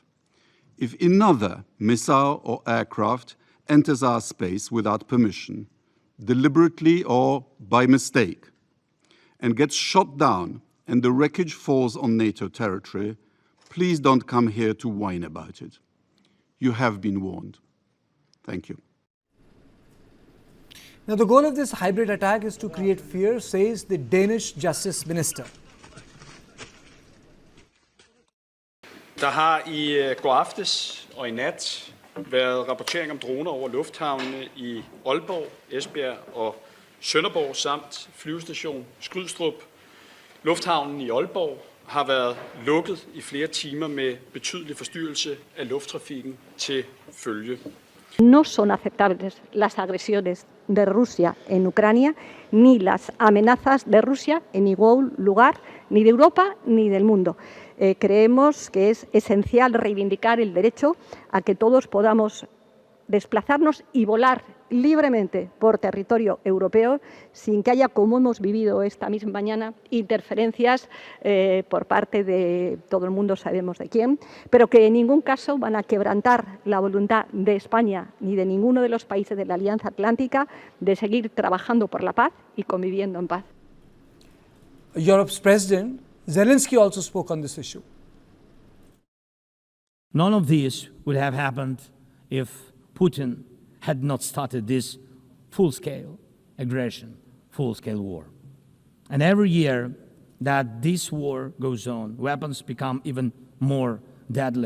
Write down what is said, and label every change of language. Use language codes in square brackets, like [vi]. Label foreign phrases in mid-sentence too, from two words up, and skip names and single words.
[en] If another missile or aircraft enters our space without permission, deliberately or by mistake, and gets shot down and the wreckage falls on NATO territory, please don't come here to whine about it. You have been warned. Thank you. Now, the goal of this hybrid attack is to create fear, says the Danish Justice Minister. [da] Der har i går aftes og i nat været rapportering om droner over lufthavnene i Aalborg, Esbjerg og Sønderborg samt flyvestation Skrydstrup. Lufthavnen i Aalborg har været lukket i flere timer med betydelig forstyrrelse af lufttrafikken til følge. [es] No son aceptables las agresiones de Rusia en Ucrania ni las amenazas de Rusia en ningún lugar, ni de Europa ni del mundo. Creemos que es esencial reivindicar el derecho a que todos podamos desplazarnos y volar libremente por territorio europeo sin que haya, como hemos vivido esta misma mañana, interferencias por parte de todo el mundo, sabemos de quién, pero que en ningún caso van a quebrantar la voluntad de España ni de ninguno de los países de la Alianza Atlántica de seguir trabajando por la paz y conviviendo en paz. [en] Europe's President Zelensky also spoke on this issue. None of this would have happened if Putin had not started this full-scale aggression, full-scale war. And every year that this war goes on, weapons become even more deadly.